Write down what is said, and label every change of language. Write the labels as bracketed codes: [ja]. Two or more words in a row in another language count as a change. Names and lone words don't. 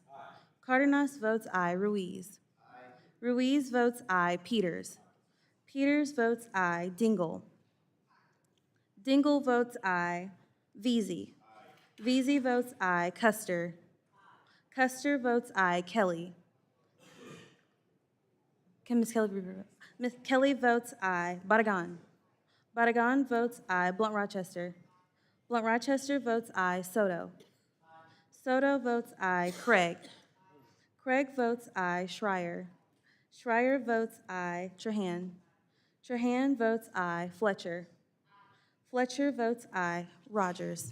[en] Cardenas votes aye. Ruiz. Ruiz votes aye. Peters. Peters votes aye. Dingell. Dingell votes aye. Veazey. Veazey votes aye. Custer. Custer votes aye. Kelly. Can Ms. Kelly be? Ms. Kelly votes aye. Barragan. Barragan votes aye. Blunt Rochester. Blunt Rochester votes aye. Soto. Soto votes aye. Craig. Craig votes aye. Schreier. Schreier votes aye. Trahan. Trahan votes aye. Fletcher. Fletcher votes aye. Rogers.